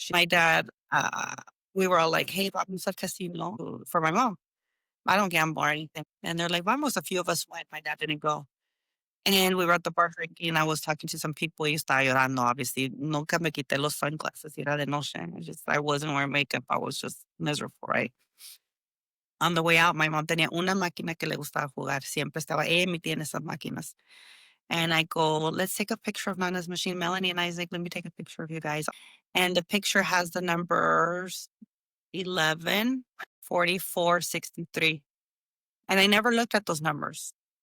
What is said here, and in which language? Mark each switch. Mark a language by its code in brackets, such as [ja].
[en] My dad, we were all like, hey, [es] vamos al casino [en] for my mom. I don't gamble or anything. And they're like, [es] vamos. [en] A few of us went. My dad didn't go. And we were at the bar drinking, and I was talking to some people. [es] Y estaba llorando, [en] obviously. [es] Nunca me quité los sunglasses. Era de noche. [en] I wasn't wearing makeup. I was just miserable, right? On the way out, my mom [es] tenía una máquina que le gustaba jugar. Siempre estaba, me tiene esas máquinas. [en] And I go, let's take a picture of Nana's machine. Melanie and Isaac, let me take a picture of you guys. And the picture has the numbers 11, 44, 63. And I never looked at those numbers.